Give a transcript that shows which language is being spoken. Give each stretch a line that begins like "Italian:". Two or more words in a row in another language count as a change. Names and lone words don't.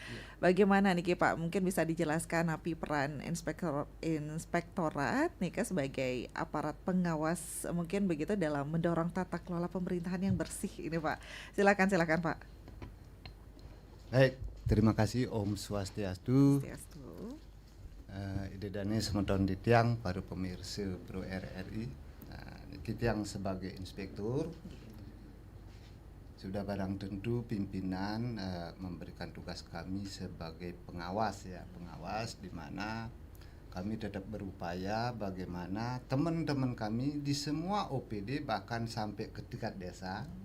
Indonesian: Bagaimana niki Pak? Mungkin bisa dijelaskan api peran Inspektorat nih sebagai aparat pengawas mungkin begitu dalam mendorong tata kelola pemerintahan yang bersih ini Pak. Silakan Pak. Baik, terima kasih. Om Swastiastu.
Balinese: Idedane semeton ditiang para pemirsa Pro RRI.
Indonesian: Kita yang sebagai inspektur sudah barang tentu pimpinan memberikan tugas kami sebagai pengawas ya, pengawas di mana kami tetap berupaya bagaimana teman-teman kami di semua OPD bahkan sampai ke tingkat desa